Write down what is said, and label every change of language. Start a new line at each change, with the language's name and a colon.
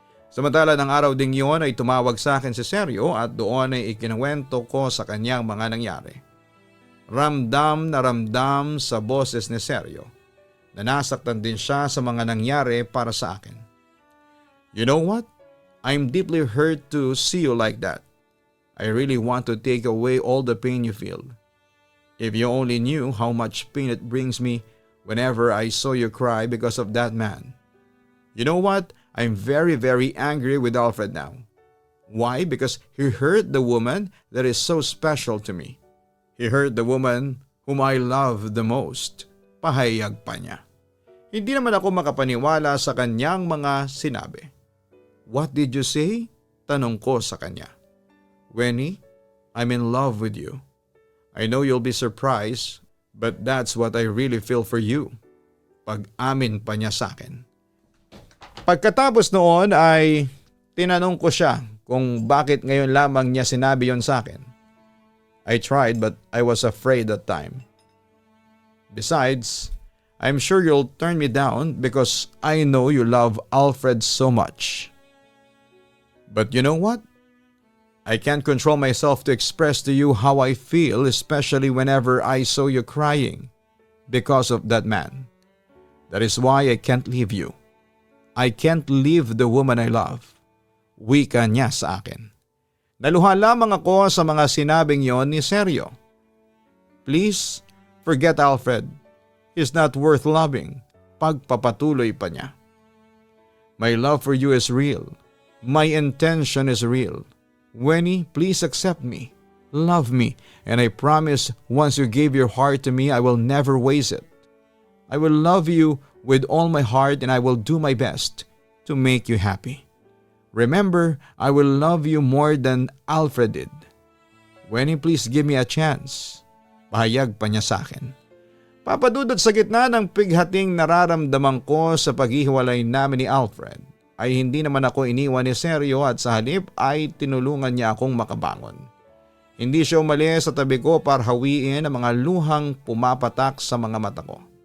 Filipino: Samantala ng araw ding yun ay tumawag sa akin si Sergio at doon ay ikinuwento ko sa kanyang mga nangyari. Ramdam na ramdam sa boses ni Sergio na nasaktan din siya sa mga nangyari para sa akin.
English: You know what? I'm deeply hurt to see you like that. I really want to take away all the pain you feel. If you only knew how much pain it brings me whenever I saw you cry because of that man. You know what? I'm very, very angry with Alfred now. Why? Because he hurt the woman that is so special to me. He hurt the woman whom I love the most.
Filipino: Pahayag pa niya. Hindi naman ako makapaniwala sa kanyang mga sinabi.
English: What did you say?
Filipino: Tanong ko sa kanya.
English: Wenny, I'm in love with you. I know you'll be surprised, but that's what I really feel for you.
Filipino: Pag-amin pa niya sa akin. Pagkatapos noon ay tinanong ko siya kung bakit ngayon lamang niya sinabi yon sa akin.
English: I tried but I was afraid that time. Besides, I'm sure you'll turn me down because I know you love Alfred so much. But you know what? I can't control myself to express to you how I feel, especially whenever I saw you crying because of that man. That is why I can't leave you. I can't leave the woman I love.
Filipino: Wika niya sa akin. Naluha lamang ako sa mga sinabing yon ni Sergio.
English: Please, forget Alfred. He's not worth loving.
Filipino: Pagpapatuloy pa niya.
English: My love for you is real. My intention is real. Wenny, please accept me. Love me. And I promise once you gave your heart to me, I will never waste it. I will love you with all my heart and I will do my best to make you happy. Remember, I will love you more than Alfred did. Wenny, please give me a chance.
Filipino: Pahayag pa niya sa akin. Papadudot sa gitna ng pighating nararamdaman ko sa paghihiwalay namin ni Alfred, ay hindi naman ako iniwan ni Sergio at sa halip ay tinulungan niya akong makabangon. Hindi siya umalis sa tabi ko para hawiin ang mga luhang pumapatak sa mga mata ko.